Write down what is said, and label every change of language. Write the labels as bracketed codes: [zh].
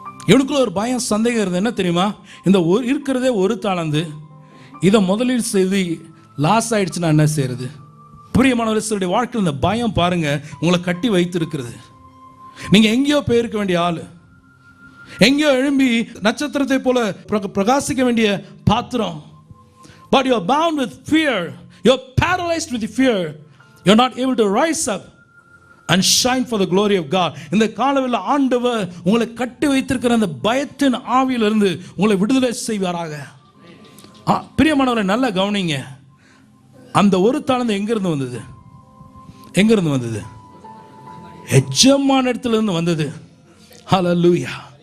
[ta] இவனுக்குள்ள ஒரு பயம், சந்தேகம் இருந்தது. என்ன தெரியுமா? இந்த இருக்கிறதே ஒரு தாளந்து, இதை முதலீடு செய்து லாஸ் ஆயிடுச்சுன்னா என்ன செய்யறது? பிரியமான சிலருடைய வாழ்க்கையில் இந்த பயம் பாருங்க உங்களை கட்டி வைத்து இருக்கிறது. நீங்க எங்கேயோ போயிருக்க வேண்டிய ஆளு, எங்கேயோ எழும்பி நட்சத்திரத்தை போல பிரகாசிக்க வேண்டிய பாத்திரம். [en] But you are bound with fear. You are paralyzed with fear. You are not able to rise up and shine for the glory of God. [ta] இந்த காலவெளியில் ஆண்டவர் உங்களை கட்டி வைத்திருக்கிற அந்த பயத்தின் ஆவியிலிருந்து உங்களை விடுதலை செய்வாராக. பிரியமானவரை நல்லா கவனிங்க. அந்த ஒரு தாளந்து எங்கிருந்து வந்தது? எங்கிருந்து வந்தது? எஜமான இடத்துல இருந்து வந்தது. ஹல்லேலூயா.